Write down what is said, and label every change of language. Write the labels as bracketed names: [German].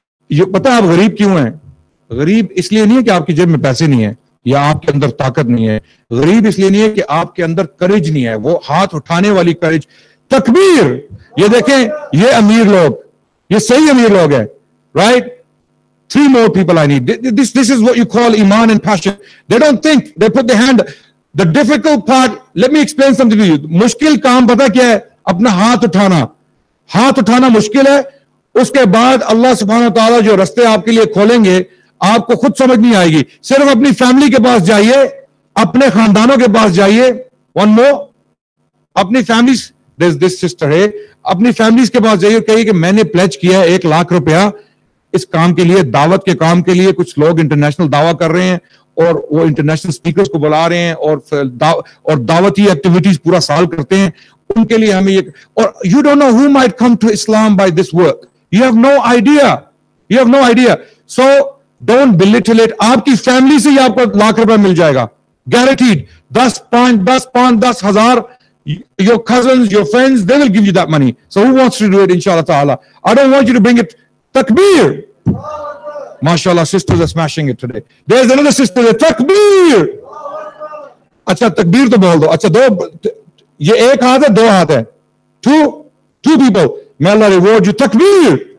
[Hindi] ये पता आप गरीब क्यों हैं? गरीब इसलिए नहीं है कि आपकी जेब में पैसे नहीं है या आपके अंदर ताकत नहीं है. गरीब इसलिए नहीं है कि आपके अंदर करेज नहीं है, वो हाथ उठाने वाली करेज. तकबीर. ये देखें, ये अमीर लोग, ये सही अमीर लोग हैं, right? [English] 3 more people I need. This is what you call iman and passion. They don't think, they put their hand. The difficult part, let me explain something to you. [Hindi] मुश्किल काम पता क्या है? अपना हाथ उठाना. हाथ उठाना मुश्किल है. उसके बाद अल्लाह सुब्हानहू व तआला जो रास्ते आपके लिए खोलेंगे, आपको खुद समझ नहीं आएगी. सिर्फ अपनी फैमिली के पास जाइए, अपने खानदानों के पास जाइए. [English] one more, [Hindi] अपनी फैमिली, [English] this sister [Hindi] है, अपनी फैमिलीज के पास जाइए, कहिए कि मैंने प्लेज किया है 1 लाख रुपया इस काम के लिए, दावत के काम के लिए. कुछ लोग इंटरनेशनल दावा कर रहे हैं और वो इंटरनेशनल स्पीकर्स को बुला रहे हैं और दावती एक्टिविटीज पूरा साल करते हैं. उनके लिए हमें ये, और [English] You don't know who might come to Islam by this work. You have no idea. So don't belittle it. [Hindi] आपकी फैमिली से ही आपको 1 लाख रुपया मिल जाएगा, गारंटीड. 10 हजार. [English] Your cousins, your friends, they will give you that money. So who wants to do it, inshallah ta'ala? I don't want you to bring it. Takbir. MashaAllah, sisters are smashing it today. There's another sister there. [Hindi] Takbir. अच्छा तकबीर तो बोल दो. अच्छा 2, ये 1 हाथ है, 2 हाथ है. 2 people. [English] May Allah reward you. [Hindi] Takbir.